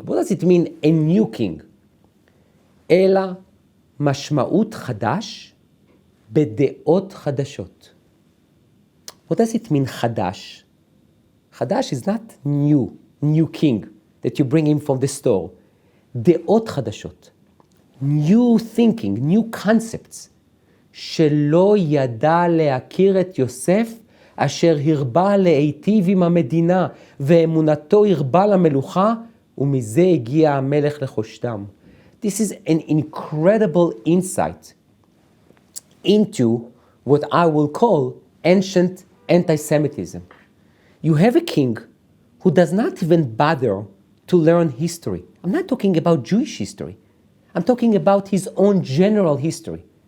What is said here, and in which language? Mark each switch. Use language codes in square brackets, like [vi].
[en] What does it mean, a new king? [he] Ela Mashmaut Chadash Bedeot Chadashot. [en] What does it mean, Chadash? Chadash is not new king that you bring him from the store. [he] Deot Chadashot. [en] New thinking, new concepts. [he] שלא ידע להכיר את יוסף, אשר הרבה להיטיב עם המדינה, ואמונתו הרבה למלוכה, ומזה הגיע המלך לחושתם. [en] This is an incredible insight into what I will call ancient antisemitism. You have a king who does not even bother to learn history. I'm not talking about Jewish history. I'm talking about his own general history.